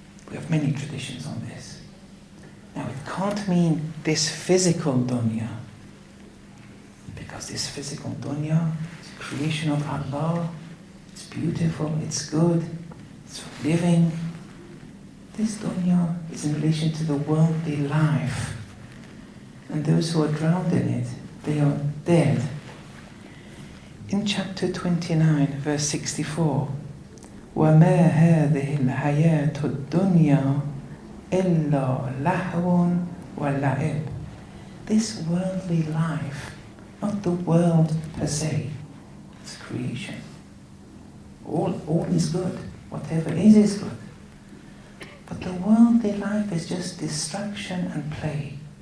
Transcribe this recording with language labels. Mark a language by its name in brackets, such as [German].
[English] We have many traditions on this. Now it can't mean this physical dunya, because this physical dunya is a creation of Allah. It's beautiful, it's good, it's for living. This dunya is in relation to the worldly life. And those who are drowned in it, they are dead. In chapter 29, verse 64, [Arabic] وَمَا هَذِهِ الْحَيَاةُ الدُّنْيَا إِلَّا لَهْوٌ وَلَعِبٌ. [English] This worldly life, not the world per se, it's creation. All is good. Whatever is good. But the worldly life is just distraction and play.